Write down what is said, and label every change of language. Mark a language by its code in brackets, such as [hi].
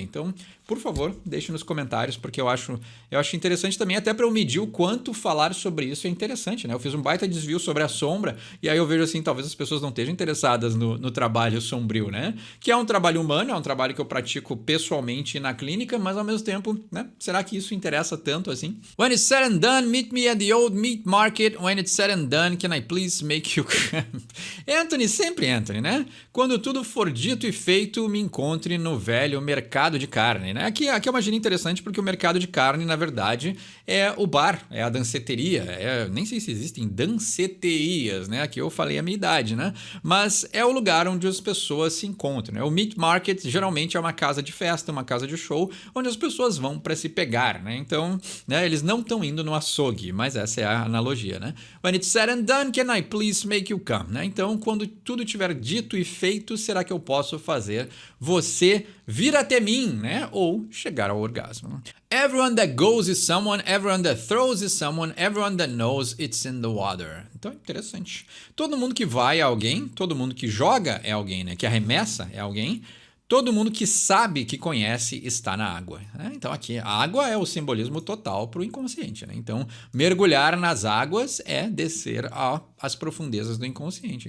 [pt] Então, por favor, deixe nos comentários, porque eu acho interessante também, até para eu medir o quanto falar sobre isso é interessante, né? Eu fiz um baita desvio sobre a sombra e aí eu vejo assim, talvez as pessoas não estejam interessadas no trabalho sombrio, né? Que é um trabalho humano, é um trabalho que eu pratico pessoalmente na clínica, mas ao mesmo tempo, né? Será que isso interessa tanto assim? [en] When it's said and done, meet me at the old meat market. When it's said and done, can I please make you come? [pt] Anthony, sempre Anthony, né? Quando tudo for dito e feito, me encontre no velho mercado de carne, né? Aqui é uma gíria interessante porque o mercado de carne, na verdade, é o bar, é a danceteria. Nem sei se existem danceterias, né? Aqui eu falei a minha idade, né? Mas é o lugar onde as pessoas se encontram, né? O meat market geralmente é uma casa de festa, uma casa de show, onde as pessoas vão para se pegar, né? Então, né, eles não estão indo no açougue, mas essa é a analogia, né? [en] When it's said and done, can I please make you come, né? [pt] Então, quando tudo tiver dito e feito, será que eu posso fazer você vir até mim, né? Ou chegar ao orgasmo. [en] Everyone that goes is someone, everyone that throws is someone, everyone that knows it's in the water. [pt] Então, interessante. Todo mundo que vai é alguém, todo mundo que joga é alguém, né? Que arremessa é alguém. Todo mundo que sabe, que conhece, está na água, né? Então aqui, a água é o simbolismo total para o inconsciente, né? Então, mergulhar nas águas é descer às profundezas do inconsciente.